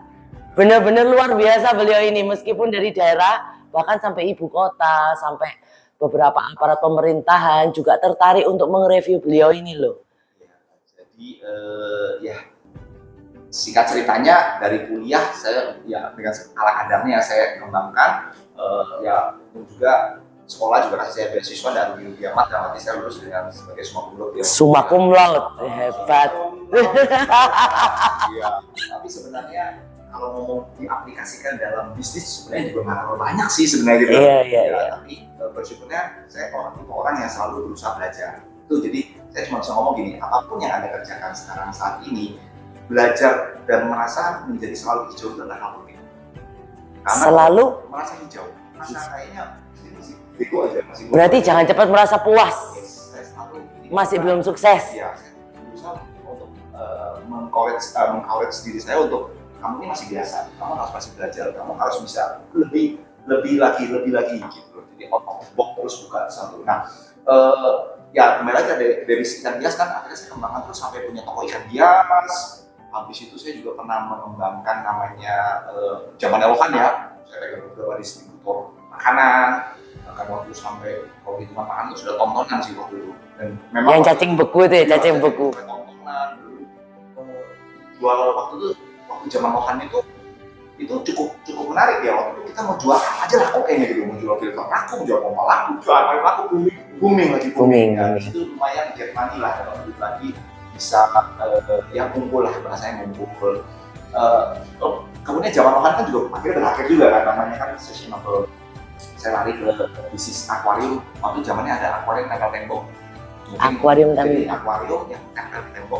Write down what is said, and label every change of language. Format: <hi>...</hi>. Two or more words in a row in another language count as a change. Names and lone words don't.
<id>Benar-benar luar biasa beliau ini, meskipun dari daerah bahkan sampai ibu kota, sampai beberapa aparat pemerintahan juga tertarik untuk mengreview beliau ini loh. Jadi ya singkat ceritanya dari kuliah saya ya dengan ala kadarnya saya kembangkan ya, dan juga sekolah juga kasih saya beasiswa dari Undip Mat, dan nanti saya lulus dengan sebagai</id> <la>summa cum laude. Summa cum laude,</la> <id>hebat. Iya, tapi sebenarnya kalau ngomong diaplikasikan dalam bisnis sebenarnya juga nggak terlalu banyak sih sebenarnya gitu. Iya. Tapi bersyukurnya saya orang yang selalu berusaha belajar. Itu jadi saya cuma bisa ngomong gini, apapun yang Anda kerjakan sekarang saat ini, belajar dan merasa menjadi selalu hijau itu adalah hal penting. Karena Selalu merasa hijau, merasa kayaknya ini masih bego aja, masih berarti jangan cepat merasa puas. Saya selalu Masih belum sukses. Iya, saya berusaha untuk meng-courage diri saya untuk kamu ini masih biasa, kamu harus masih belajar, kamu harus bisa lebih lagi gitu. Jadi</id> <en>out of box</en> <id>terus buka satu. Nah, ya kembali lagi dari ikan hias kan akhirnya saya kembangkan terus sampai punya toko ikan hias. Habis itu saya juga pernah mengembangkan namanya zaman Elokan ya. Saya pegang beberapa distributor makanan. Bahkan waktu sampai kalau di makanan itu sudah tontonan sih waktu itu. Dan memang Yang cacing beku itu ya, cacing beku. Tontonan dulu. Jual waktu zaman Elokan itu cukup menarik ya. Waktu itu kita mau jual apa aja lah kok kayaknya gitu. Mau jual filter laku, mau jual pompa laku, jual apa laku, booming. Ya, itu lumayan</id> <en>get money</en> <id>lah kalau duit lagi bisa yang kumpul lah, bahasanya ngumpul. kemudian zaman online kan juga akhirnya berakhir juga kan, namanya kan sustainable. Saya lari ke bisnis akuarium, waktu zamannya ada akuarium tempel tembok. Akuarium jadi akuarium yang tempel di tembok,</id>